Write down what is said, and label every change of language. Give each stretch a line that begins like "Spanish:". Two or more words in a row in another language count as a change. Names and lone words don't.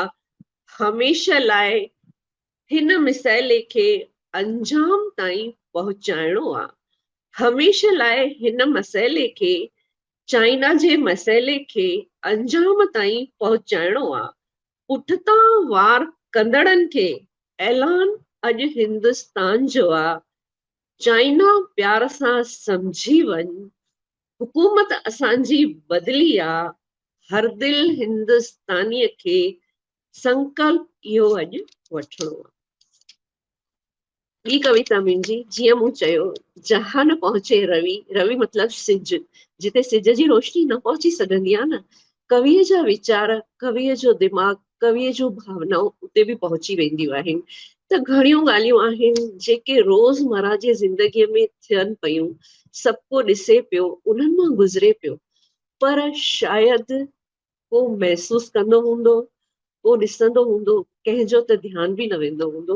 Sindhi: हमेशह लाइ हिन मिसाइले खे अंजाम ताईं पहुचाइणो आ, हमेशह लाइ हिन मसइले खे, चाइना जे मसइले खे अंजाम ताईं पहुचाइणो आ। पुठितां वार कंदड़नि खे ऐलान अॼु हिंदुस्तान जो आ। चाइना प्यार सां समझी वञ, हुकूमत असांजी बदली आ। हर दिल हिंदुस्तानीअ खे संकल्प इहो अॼु वठणो आ। ॿी कविता मुंहिंजी, जीअं मूं चयो, जहां न पहुचे रवि, रवि मतलब सिज, जिते सिज जी रोशनी न पहुची सघंदी आहे न, कविअ जा वीचार, कविअ जो दिमाग़, कविअ जूं भावनाऊं उते बि पहुची वेंदियूं आहिनि। त घणियूं ॻाल्हियूं आहिनि जेके रोज़मर्रा जी ज़िंदगीअ में थियनि पियूं, सभु को ॾिसे पियो, उन्हनि मां गुज़रे पियो, पर शायदि को महसूस कंदो हूंदो, को ॾिसंदो हूंदो, कंहिंजो त ध्यानु बि न वेंदो हूंदो।